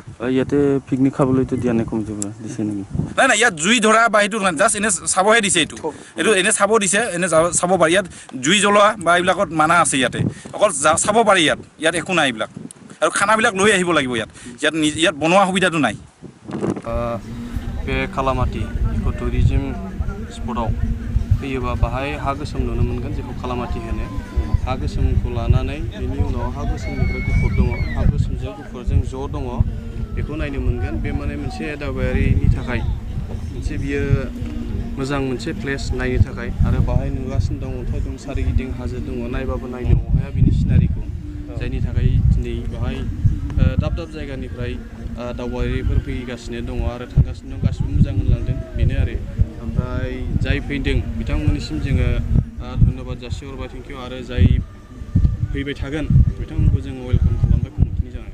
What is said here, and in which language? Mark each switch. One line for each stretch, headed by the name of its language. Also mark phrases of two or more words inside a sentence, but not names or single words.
Assamese: ইয়াতে পিকনিক খাবলৈতো দিয়া নাই কমিটিৰ পৰা দিছে নেকি? নাই ইয়াত জুই ধৰা বা সেইটো জাষ্ট এনে চাবহে দিছে এইটো এনে চাব দিছে এনে চাব পাৰি। ইয়াত জুই জ্বলোৱা বা এইবিলাকত মানা আছে ইয়াতে অকল চাব পাৰি ইয়াত একো নাই এইবিলাক আৰু খানাবিলাক লৈ আহিব লাগিব ইয়াত বনোৱা সুবিধাটো নাই।
Bodo: बे खालामाटी इको टुरिज्म स्पटआव फैयोबा बाहाय हा गोसोम नुनो मोनगोन जेखौ खालामाटी होनो। हा गोसोमखौ लानानै बेनि उनाव हा गोसोमनिफ्राय गुफुर दङ हा गोसोमजों गुफुरजों ज' दङ बेखौ नायनो मोनगोन। बे माने मोनसे दावबायारिनि थाखाय मोनसे बियो मोजां मोनसे प्लेस नायनो थाखाय आरो बाहाय नुगासिनो दं अन्थाइ दं सारिगिदिं हाजो दङ नायबाबो नायनो अहाया बिनि सिनारिखौ जायनि थाखाय दिनै बाहाय दाब दाब जायगानिफ्राय दावबायारिफोर फैगासिनो दङ आरो थांगासिनो दं गासिबो मोजां होनलांदों बेनो आरो ओमफ्राय जाय फैदों बिथांमोननिसिम जोङो धन्यबाद जासिहरबाय थेंकिउ आरो जाय फैबाय थागोन बिथांमोनखौ जोङो वेलकाम खालामबाय कमिटिनि जानाय।